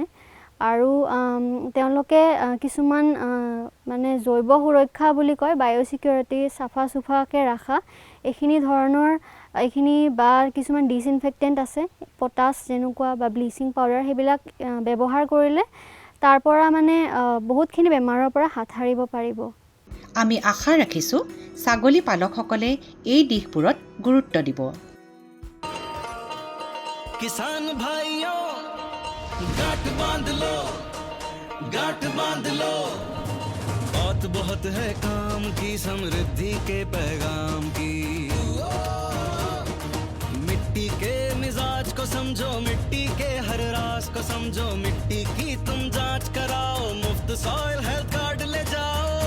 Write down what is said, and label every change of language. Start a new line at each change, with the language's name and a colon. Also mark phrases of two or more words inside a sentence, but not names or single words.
Assamese: আৰু তেওঁলোকে কিছুমান মানে জৈৱ সুৰক্ষা বুলি কয়, বায়'চিকিউৰিটি, চাফা চুফাকৈ ৰাখা, এইখিনি বা কিছুমান ডিছইনফেক্টেণ্ট আছে, পটাছ যেনেকুৱা বা
English: bleaching powder,
Assamese: সেইবিলাক ব্যৱহাৰ কৰিলে তাৰ পৰা মানে বহুতখিনি বেমাৰৰ পৰা হাত সাৰিব পাৰিব। আমি আশা ৰাখিছোঁ ছাগলী পালকসকলে এই দিশবোৰত গুৰুত্ব দিব।
Hindi: किसान भाइयों गांठ बांध लो, बहुत बहुत है काम की, समृद्धि के पैगाम की। मिट्टी के मिजाज को समझो, मिट्टी के हर राज को समझो, मिट्टी की तुम जांच कराओ, मुफ्त सॉइल हेल्थ कार्ड ले जाओ।